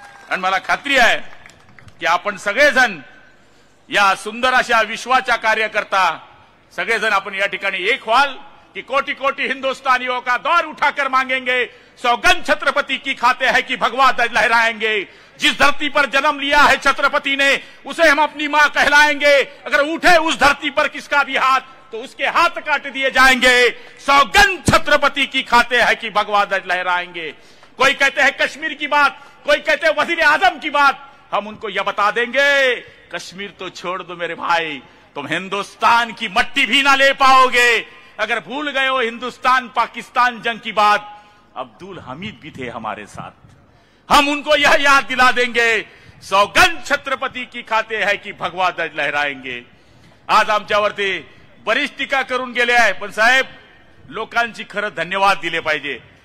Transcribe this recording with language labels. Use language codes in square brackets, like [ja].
[mr] आणि मला खात्री आहे की आपण सगळेजण या सुंदर अशा विश्वाच्या कार्यकर्ता सगळेजण आपण या ठिकाणी एक व्हाल कि [hi] कोटि कोटि हिंदुस्तानियों का दौर उठाकर मांगेंगे, सौगंध छत्रपति की खाते हैं कि भगवा ध्वज लहराएंगे. जिस धरती पर जन्म लिया है छत्रपति ने, उसे हम अपनी मां कहलाएंगे. अगर उठे उस धरती पर किसका भी हाथ, तो उसके हाथ काट दिए जाएंगे. सौगंध छत्रपति की खाते हैं कि भगवा ध्वज लहराएंगे. कोई कहते हैं कश्मीर की बात, कोई कहते हैं वजीर आजम की बात. हम उनको यह बता देंगे, कश्मीर तो छोड़ दो मेरे भाई, तुम हिंदुस्तान की मट्टी भी ना ले पाओगे. अगर भूल गए हो हिंदुस्तान पाकिस्तान जंग की बात, अब्दुल हमीद भी थे हमारे साथ. हम उनको यह याद दिला देंगे, सौगंध छत्रपति की खाते है की भगवा ध्वज लहराएंगे. [mr] आज आमच्यावरती बरीच टीका करून गेले आहे, पण साहेब लोकांची खरं धन्यवाद दिले पाहिजे.